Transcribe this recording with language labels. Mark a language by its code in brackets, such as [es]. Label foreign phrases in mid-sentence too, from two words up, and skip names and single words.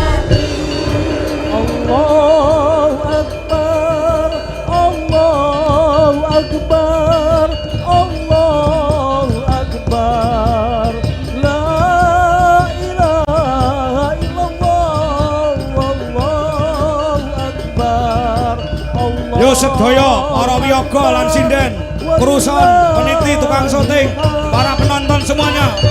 [ar] الله أكبر، الله أكبر، الله أكبر. لا إله إلا الله، الله أكبر. [jv] Yo sedaya para wiyaga lan sinden, perusahaan, peniti, tukang syuting, para penonton semuanya.